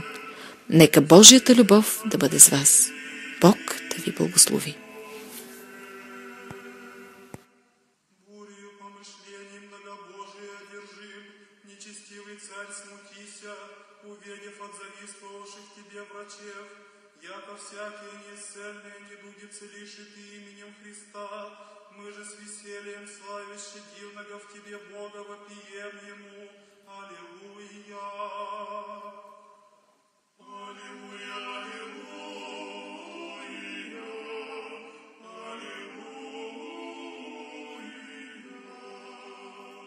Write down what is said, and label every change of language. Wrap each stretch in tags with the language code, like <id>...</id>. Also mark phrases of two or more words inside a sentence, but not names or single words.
<bg>Нека Божията любов да бъде с вас. Бог да ви благослови.</bg> <ru>Яко всякие неисцельные недуги целиши ты именем Христа, мы же с весельем славяще дивного в тебе Бога вопием Ему. Аллилуйя! Аллилуйя! Аллилуйя! Аллилуйя!</ru>